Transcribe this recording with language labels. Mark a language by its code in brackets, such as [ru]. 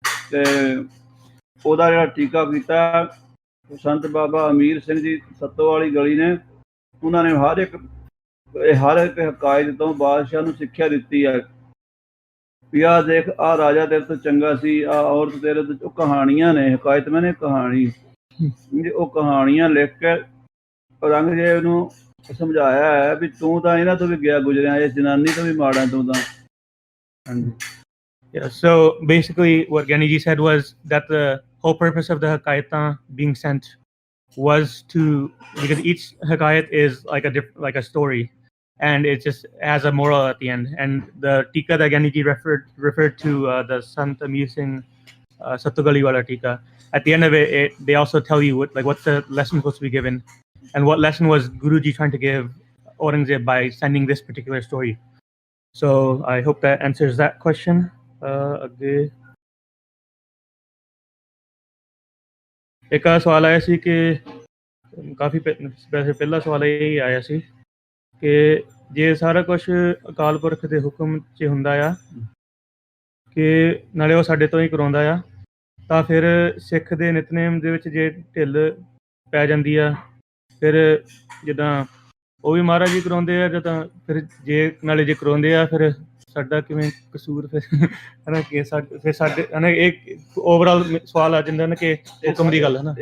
[pa] ਤੇ ਉਹਦਾ ਜਿਹੜਾ ਟੀਕਾ ਕੀਤਾ ਸੰਤ ਬਾਬਾ ਅਮੀਰ ਸਿੰਘ ਜੀ ਸੱਤੋ ਵਾਲੀ ਗਲੀ ਨੇ, ਉਹਨਾਂ ਨੇ ਹਰ ਇੱਕ ਹਕਾਇਤ ਤੋਂ ਬਾਦਸ਼ਾਹ ਨੂੰ ਸਿੱਖਿਆ ਦਿੱਤੀ ਹੈ ਵੀ ਆਹ ਦੇਖ, ਆਹ ਰਾਜਾ ਤੇਰੇ ਤੋਂ ਚੰਗਾ ਸੀ, ਆਹ ਔਰਤ ਤੇਰੇ ਤੋਂ। ਉਹ ਕਹਾਣੀਆਂ ਨੇ, ਹਕਾਇਤ ਮੈਨੇ ਕਹਾਣੀ, ਉਹ ਕਹਾਣੀਆਂ ਲਿਖ ਕੇ ਔਰੰਗਜ਼ੇਬ ਨੂੰ ਸਮਝਾਇਆ ਹੈ ਵੀ ਤੂੰ ਤਾਂ ਇਹਨਾਂ ਤੋਂ ਵੀ ਗਿਆ ਗੁਜ਼ਰਿਆ, ਇਸ ਜਨਾਨੀ ਤੋਂ ਵੀ ਮਾੜਾ ਤੂੰ ਤਾਂ। ਹਾਂਜੀ। [en] Yeah, so basically what Giani ji said was that the whole purpose of the Hakaitan being sent was to, because each Hakayat is like a story, and it just has a moral at the end. And the tika that Giani ji referred to, the Sant Amir Singh Sattugali wala tika, at the end of it, they also tell you what's the lesson supposed to be given, and what lesson was Guruji trying to give Aurangzeb by sending this particular story. So I hope that answers that question. [pa] ਇੱਕ ਸਵਾਲ ਆਇਆ ਸੀ ਕਿ ਕਾਫੀ ਵੈਸੇ ਪਹਿਲਾ ਸਵਾਲ ਇਹ ਆਇਆ ਸੀ ਕਿ ਜੇ ਸਾਰਾ ਕੁਝ ਅਕਾਲ ਪੁਰਖ ਦੇ ਹੁਕਮ 'ਚ ਹੁੰਦਾ ਆ ਕਿ ਨਾਲੇ ਉਹ ਸਾਡੇ ਤੋਂ ਹੀ ਕਰਾਉਂਦਾ ਆ, ਤਾਂ ਫਿਰ ਸਿੱਖ ਦੇ ਨਿਤਨੇਮ ਦੇ ਵਿੱਚ ਜੇ ਢਿੱਲ ਪੈ ਜਾਂਦੀ ਆ, ਫਿਰ ਜਿੱਦਾਂ ਉਹ ਵੀ ਮਹਾਰਾਜ ਜੀ ਕਰਾਉਂਦੇ ਆ, ਜਾਂ ਤਾਂ ਫਿਰ ਜੇ ਨਾਲੇ ਜੇ ਕਰਾਉਂਦੇ ਆ ਫਿਰ ਸਾਡਾ ਕਿਵੇਂ ਕਸੂਰ ਫਿਰ ਹੈ ਨਾ, ਕਿ ਫਿਰ ਸਾਡੇ ਹੈ ਨਾ, ਇੱਕ ਓਵਰਆਲ ਸਵਾਲ ਆ ਜਾਂਦਾ ਨਾ ਕਿ ਹੁਕਮ ਦੀ ਗੱਲ ਹੈ ਨਾ।